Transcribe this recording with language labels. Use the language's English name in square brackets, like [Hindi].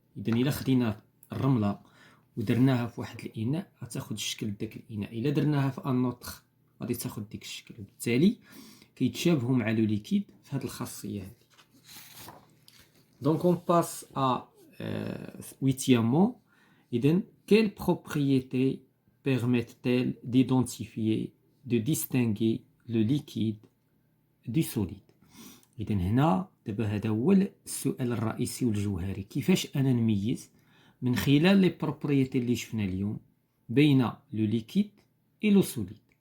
[Arabic] إذا إلا خدينا الرملة ودرناها في واحد الإناء غتاخد الشكل داك الإناء، إلا درناها في أنوطخ غادي تاخد ديك الشكل، وبالتالي كيتشابهوا مع لو ليكيد في هاد الخاصية هادي. [French] Donc on passe à huitièmement. [Arabic] إذن [French] quelles propriétés permettent-elles d'identifier, de distinguer le liquide du solide؟ [Arabic] إذن هنا دابا هذا هو السؤال الرئيسي والجوهري، كيفاش أنا نميز من خلال لي بروبريتي اللي شفنا اليوم بين لو ليكيد اي لو سوليد.